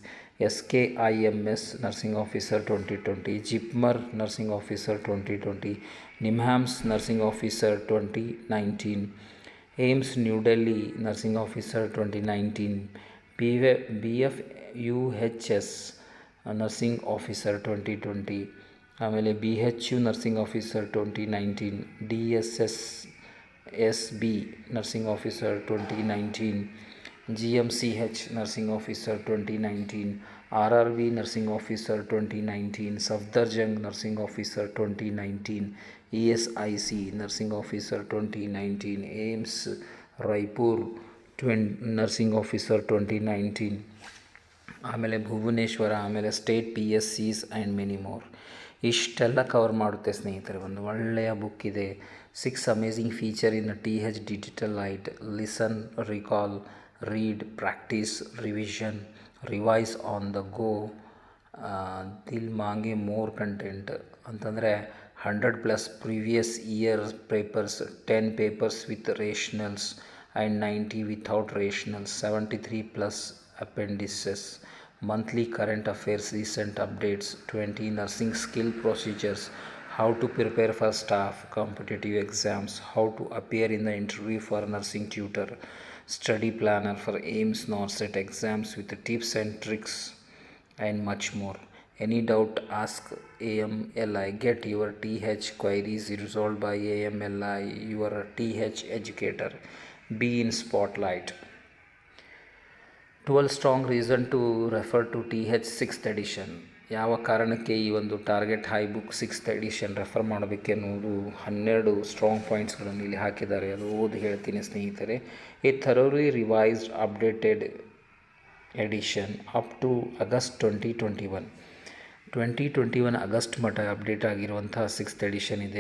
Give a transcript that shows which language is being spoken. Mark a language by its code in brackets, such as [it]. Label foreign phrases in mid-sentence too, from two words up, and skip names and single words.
[en] SKIMS Nursing Officer 2020, JIPMER Nursing Officer 2020, NIMHANS Nursing Officer 2019, AIIMS New Delhi Nursing Officer 2019, BFUHS Nursing Officer 2020, ಆಮೇಲೆ BHU Nursing Officer 2019, DSSSB Nursing Officer 2019, GMCH Nursing Officer 2019, RRB Nursing Officer 2019, Safdarjung Nursing Officer 2019, ESIC Nursing Officer 2019, AIMS Raipur Nursing Officer 2019, [kn] ಆಮೇಲೆ ಭುವನೇಶ್ವರ, ಆಮೇಲೆ [en] State PSCs and many more. [kn] ಇಷ್ಟೆಲ್ಲ ಕವರ್ ಮಾಡುತ್ತೆ ಸ್ನೇಹಿತರೆ. ಒಂದು ಒಳ್ಳೆಯ ಬುಕ್ ಇದೆ. [en] 6 amazing feature in TH Digital Lite. Listen, recall, read, practice, revision, revise on the go. [hi] दिल मांगे [en] more content ಅಂತಂದರೆ 100+ previous year papers, 10 papers with rationales and 90 without rationales, 73+ appendices, monthly current affairs, recent updates, 20 nursing skill procedures, how to prepare for staff competitive exams, how to appear in the interview for nursing tutor, study planner for AIMS NORCET exams with tips and tricks and much more. Any doubt, ask AMLI. Get your TH queries resolved by AMLI, your TH educator. Be in spotlight. 12 strong reason to refer to TH 6th edition. [kn] ಯಾವ ಕಾರಣಕ್ಕೆ ಈ ಒಂದು ಟಾರ್ಗೆಟ್ ಹೈ ಬುಕ್ 6th ಎಡಿಷನ್ ರೆಫರ್ ಮಾಡಬೇಕು ಅನ್ನೋದು 12 [en] strong pointsಗಳನ್ನು [kn] ಇಲ್ಲಿ ಹಾಕಿದ್ದಾರೆ. ಅದು ಓದಿ ಹೇಳ್ತೀನಿ ಸ್ನೇಹಿತರೆ. [en] A thoroughly revised updated edition up to August 2021 [kn] ಆಗಸ್ಟ್ ಮಟ್ಟ ಅಪ್ಡೇಟ್ ಆಗಿರುವಂಥ 6th ಎಡಿಷನ್ ಇದೆ.